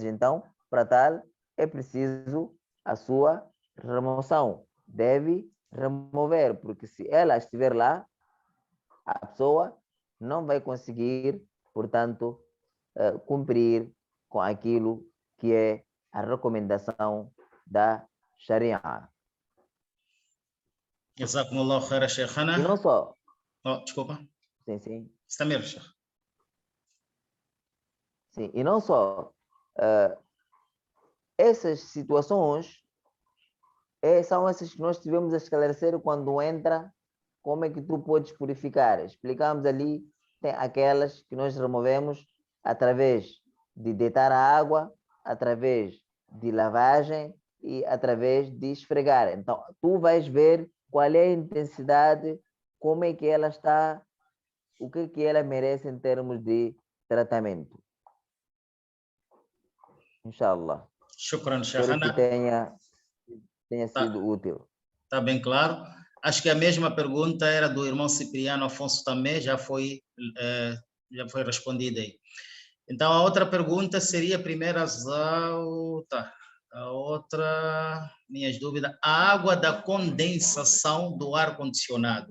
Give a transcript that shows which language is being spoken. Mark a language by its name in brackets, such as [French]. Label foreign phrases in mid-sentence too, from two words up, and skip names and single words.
[Portuguese] Então, para tal, é preciso a sua remoção. Deve remover, porque se ela estiver lá, a pessoa não vai conseguir, portanto, cumprir com aquilo que é a recomendação da Sharia. [Arabic] جزاكم الله خيرا، شيخنا. [Portuguese] E não só. Oh, desculpa. Sim, sim. Está mesmo, Sheikh. Sim, e não só. Essas situações são essas que nós tivemos a esclarecer quando entra, como é que tu podes purificar. Explicamos ali, tem aquelas que nós removemos através de deitar a água, através de lavagem e através de esfregar. Então, tu vais ver qual é a intensidade, como é que ela está, o que ela merece em termos de tratamento. Inshallah. Shukran, Espero que Sheikhana. tenha sido útil. Está bem claro. Acho que a mesma pergunta era do irmão Cipriano Afonso também, já foi respondida aí. Então, a outra pergunta seria, primeiro, a outra, minhas dúvidas, a água da condensação do ar-condicionado.